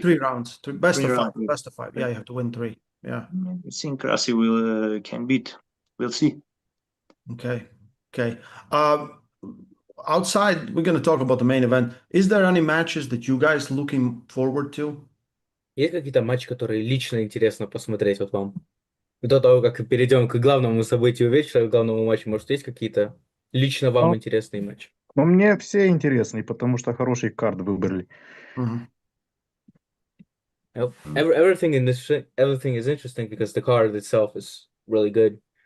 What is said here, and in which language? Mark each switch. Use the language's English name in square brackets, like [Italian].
[English] 3 rounds. Best Three of five. rounds. Best of five. Yeah, you have to win 3. Yeah. I think Krasi will can beat. We'll see. Okay. Okay. Outside, we're going to talk about the main event. Is there any matches that you guys looking forward to? [Russian] Есть какие-то матчи, которые лично интересно посмотреть вот вам? До того, как перейдем к главному событию вечера, к главному матчу, может, есть какие-то лично вам Ну, интересные матчи? ну, мне все интересны, потому что хороший карт выбрали. Mhm. [English] Everything is interesting because the card itself is really good.